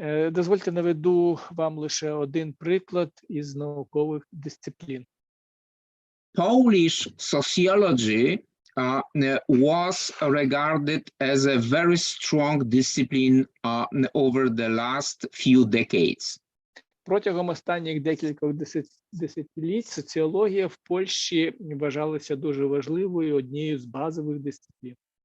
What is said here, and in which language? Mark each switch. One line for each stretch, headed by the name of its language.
Ukrainian: Дозвольте наведу вам лише один приклад із наукових дисциплін.
English: Polish sociology was regarded as a very strong discipline over the last few decades.
Ukrainian: Протягом останніх декількох десятиліть соціологія в Польщі вважалася дуже важливою, однією з базових дисциплін.